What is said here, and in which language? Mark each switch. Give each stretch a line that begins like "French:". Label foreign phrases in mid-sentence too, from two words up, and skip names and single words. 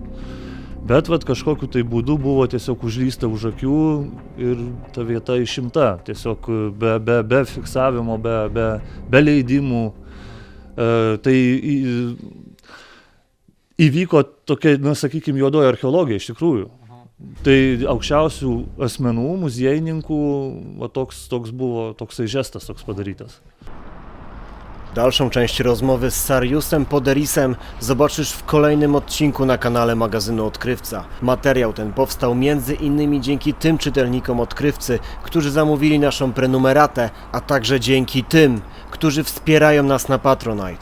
Lithuanian: Bet kažkokiu tai būdu buvo tiesiog užlysta už akių ir ta vieta išimta, tiesiog be fiksavimo, be leidimų. Tai įvyko tokia, na, sakykime, juodoji archeologija iš tikrųjų. Tai aukščiausių asmenų, muziejininkų, va, toks buvo toksai žestas toks padarytas.
Polish: Dalszą część rozmowy z Sariusem Poderisem zobaczysz w kolejnym odcinku na kanale magazynu Odkrywca. Materiał ten powstał między innymi dzięki tym czytelnikom Odkrywcy, którzy zamówili naszą prenumeratę, a także dzięki tym, którzy wspierają nas na Patronite.